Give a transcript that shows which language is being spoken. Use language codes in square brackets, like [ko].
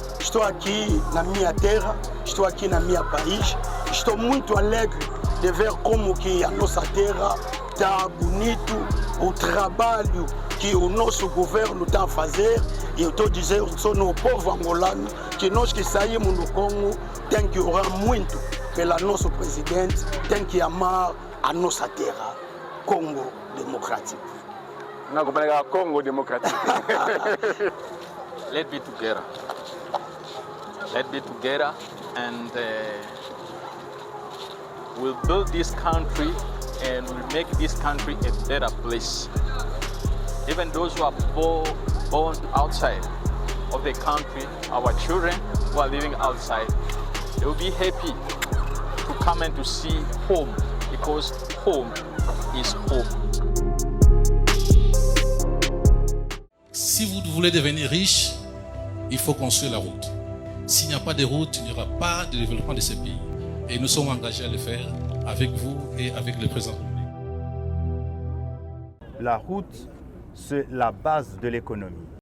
[pt] estou aqui na minha terra, estou aqui na minha país, estou muito alegre de ver como que a nossa terra está bonito, o trabalho que o nosso governo está a fazer, e eu estou dizendo só no povo angolano que nós que saímos do Congo tem que orar muito pelo nosso presidente, tem que amar a nossa terra, Congo Democrático. Não, como é Congo Democrático? [en] Let's be together. Let's be together and we'll build this country and we'll make this country a better place. Even those who are born outside of the country, our children who are living outside, they will be happy to come and to see home because home is home. [fr] Si vous voulez devenir riche, il faut construire la route. S'il n'y a pas de route, il n'y aura pas de développement de ce pays. Et nous sommes engagés à le faire avec vous et avec le président. La route, c'est la base de l'économie.